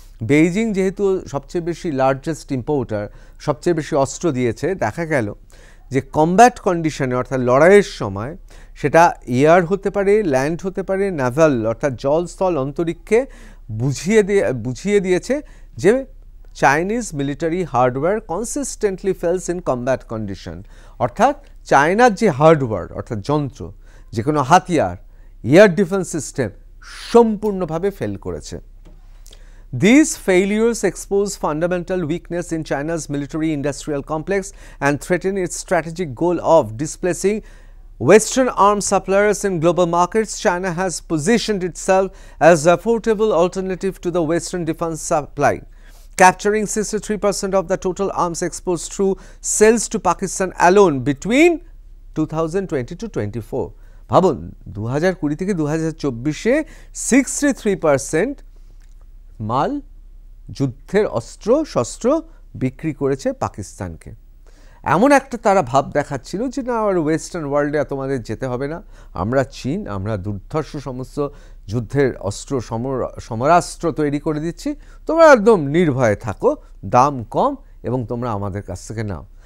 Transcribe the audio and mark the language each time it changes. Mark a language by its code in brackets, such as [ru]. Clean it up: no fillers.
[bn] Beijing যেহেতু সবচেয়ে বেশি লার্জেস্ট ইম্পোর্টার, সবচেয়ে বেশি অস্ত্র দিয়েছে, দেখা গেল যে কমব্যাট কন্ডিশনে অর্থাৎ লড়াইয়ের সময়, সেটা এয়ার হতে পারে, ল্যান্ড হতে পারে, নাভাল অর্থাৎ জল স্থল অন্তরিক্ষে বুঝিয়ে দিয়েছে যে [en] Chinese military hardware consistently fails in combat condition. [bn] অর্থাৎ চায়নার যে হার্ডওয়্যার অর্থাৎ যন্ত্র, যে কোনো হাতিয়ার, এয়ার ডিফেন্স সিস্টেম সম্পূর্ণভাবে ফেল করেছে। [en] These failures expose fundamental weakness in China's military-industrial complex and threaten its strategic goal of displacing Western arms suppliers in global markets. China has positioned itself as an affordable alternative to the Western defense supply, capturing 63% of the total arms exports through sales to Pakistan alone between 2020 to 24. [bn] ভাবুন 2020 থেকে 2024-এ 63% মাল, যুদ্ধের অস্ত্র শস্ত্র বিক্রি করেছে পাকিস্তানকে। এমন একটা তারা ভাব দেখাচ্ছিল যে না, আর ওয়েস্টার্ন ওয়ার্ল্ডে তোমাদের যেতে হবে না, আমরা চীন, আমরা দুর্ধর্ষ সমস্ত যুদ্ধের অস্ত্র সমরাস্ত্র তৈরি করে দিচ্ছি, তোমরা একদম নির্ভয়ে থাকো, দাম কম এবং তোমরা আমাদের কাছ থেকে নাও।